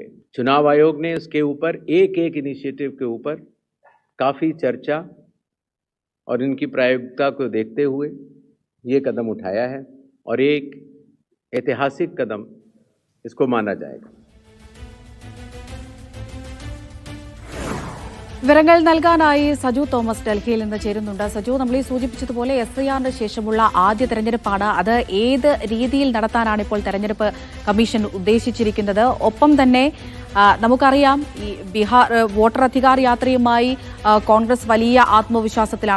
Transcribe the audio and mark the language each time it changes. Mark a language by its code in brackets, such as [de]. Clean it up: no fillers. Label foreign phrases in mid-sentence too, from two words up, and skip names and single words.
[hi] चुनाव आयोग ने इसके ऊपर एक इनिशिएटिव के ऊपर काफ़ी चर्चा और इनकी प्रायोगिकता को देखते हुए ये कदम उठाया है और एक ऐतिहासिक कदम इसको माना जाएगा। [ml] വിവരങ്ങൾ നൽകാനായി സജു തോമസ് ഡൽഹിയിൽ നിന്ന് ചേരുന്നുണ്ട്. സജു, നമ്മൾ ഈ സൂചിപ്പിച്ചതുപോലെ SIR ശേഷമുള്ള ആദ്യ തെരഞ്ഞെടുപ്പാണ്. അത് ഏത് രീതിയിൽ നടത്താനാണ് ഇപ്പോൾ തെരഞ്ഞെടുപ്പ് കമ്മീഷൻ ഉദ്ദേശിച്ചിരിക്കുന്നത്? ഒപ്പം തന്നെ നമുക്കറിയാം ഈ ബീഹാർ വോട്ടർ അധികാർ യാത്രയുമായി കോൺഗ്രസ് വലിയ ആത്മവിശ്വാസത്തിലാണ്.